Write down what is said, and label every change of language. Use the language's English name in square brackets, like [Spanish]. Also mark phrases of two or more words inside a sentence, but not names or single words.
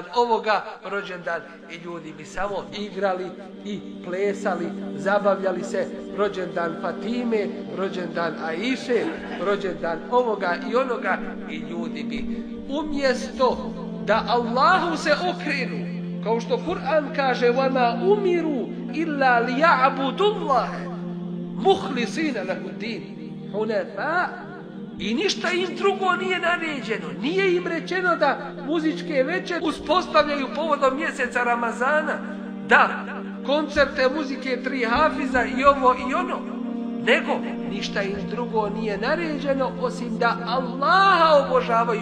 [Bosnian] ovoga, rođendan, i ljudi bi samo igrali i plesali, zabavljali se, rođendan Fatime, rođendan Aiše, rođendan ovoga i onoga, i ljudi bi umjesto da Allahu se okrenu, kao što Kur'an kaže [Arabic] وَمَا أُمِرُوا إِلَّا لِيَعْبُدُوا اللَّهَ مُخْلِصِينَ لَهُ الدِّينَ حُنَفَاءَ. [Bosnian] I ništa im drugo nije naređeno. Nije im rečeno da muzičke večeri uspostavljaju povodom mjeseca Ramazana, da koncerte muzike 3 hafiza i ovo i ono, nego ništa im drugo nije naređeno osim da Allaha obožavaju.